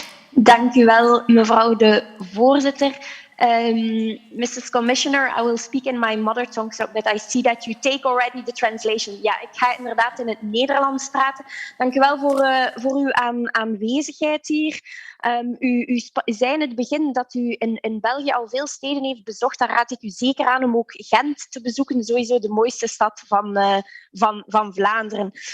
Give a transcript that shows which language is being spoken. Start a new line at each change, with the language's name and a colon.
Dutch: Dank u wel, mevrouw de voorzitter.
English: Mrs. Commissioner, I will speak in my mother tongue, so that I see that you take already the translation.
Dutch: Ja, ik ga inderdaad in het Nederlands praten. Dank u wel voor uw aanwezigheid hier. U zei in het begin dat u in België al veel steden heeft bezocht. Dan raad ik u zeker aan om ook Gent te bezoeken. Sowieso de mooiste stad van Vlaanderen.